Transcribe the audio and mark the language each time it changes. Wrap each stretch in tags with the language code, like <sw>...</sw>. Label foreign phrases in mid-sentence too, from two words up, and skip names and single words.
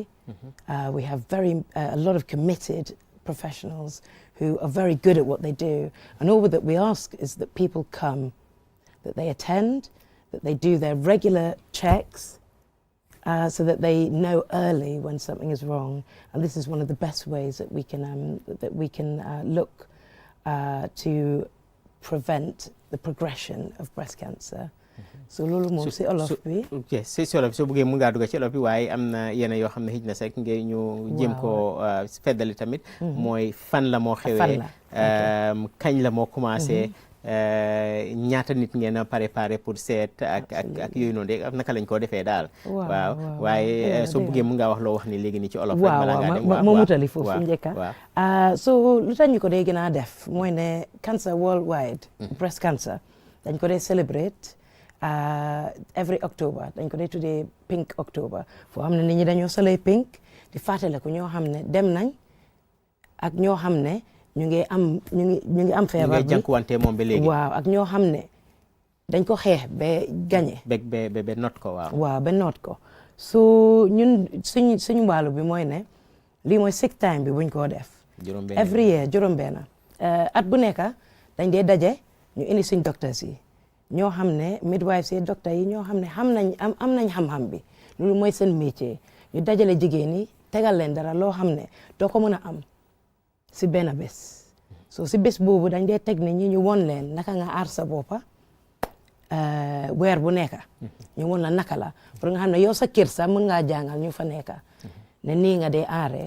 <en>We have a lot of committed professionals who are very good at what they do, and all that we ask is that people come, that they attend, that they do their regular checks, so that they know early when something is wrong. And this is one of the best ways that we can look to prevent the progression of breast cancer.</en> <wo>So loolu moom si olof bi. ok si olof soo bëggee mun ngaa dugg ci olof bi waaye am na yenn yoo xam ne xëj na sax ngay ñu jéem koo feddali tamit. mooy fan la moo xewee. kañ la moo commencé. ñaata nit ngeen a préparé pour seet ak yooyu noonu de naka lañ koo defee daal. waaw waaye soo bëggee mun ngaa wax loo wax ni léegi nii ci olof. waaw ma mutali foofu njëkka. so lu tax ñu ko dee gën a def mooy ne</wo> <en>cancer worldwide. breast cancer</en> <wo>dañ ko dee</wo> <en>celebrate every October</en> <wo>dañ ko dee tuddee Pink October foo xam ne nit ñi dañoo solee pink di fàttale ko ñoo xam ne dem nañ ak ñoo xam ne ñu ngi am feebar bi jànkuwante moom ba léegi waaw ak ñoo xam ne dañ ko xeex ba gañe ba not ko waaw ba not ko so ñun suñu wàllu bi mooy ne lii mooy</wo> <en>sixth time</en> <wo>bi buñ koo def</wo> <en>every year</en> <wo>juróom-benn at bu nekk dañ dee daje ñu indi suñ docteurs yi ñoo xam ne midwives yi docteurs yi ñoo xam ne am nañ xam-xam bi loolu mooy seen métier ñu dajale jigéen yi tegal leen dara loo xam ne doo ko mën a am si benn bés so si bés boobu dañ dee teg nit ñi ñu won leen naka nga aar sa boppa weer bu nekk ñu won la naka la pour nga xam ne yow sa kër sax mën ngaa jàngal ñu fa nekk ne nii nga dee aaree.</wo>